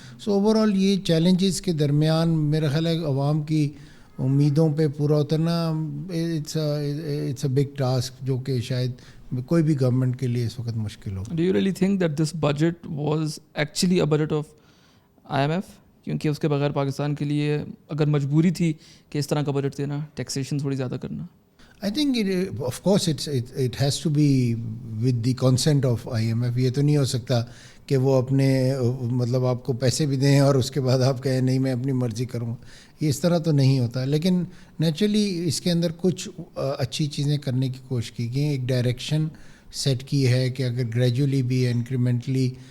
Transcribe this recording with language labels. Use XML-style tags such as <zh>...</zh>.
<ur>سو over all یہ challenges کے درمیان میرا خیال ہے عوام کی امیدوں پہ پورا اترنا</ur> <en>it's a big task,</en> <ur>جو کہ شاید کوئی بھی گورنمنٹ کے لیے اس وقت مشکل ہو.</ur> <en>Do you really think that this budget was actually a budget of IMF؟</en> <ur>کیونکہ اس کے بغیر پاکستان کے لیے اگر مجبوری تھی کہ اس طرح کا بجٹ دینا, ٹیکسیشن تھوڑی زیادہ کرنا.</ur> <en>I think of course it has to be with the consent of IMF.</en> <ur>یہ تو نہیں ہو سکتا کہ وہ اپنے مطلب آپ کو پیسے بھی دیں اور اس کے بعد آپ کہیں نہیں میں اپنی مرضی کروں. یہ اس طرح تو نہیں ہوتا. لیکن نیچرلی اس کے اندر کچھ اچھی چیزیں کرنے کی کوشش کی گئی. ایک ڈائریکشن سیٹ کی ہے کہ اگر گریجولی بھی انکریمنٹلی</ur>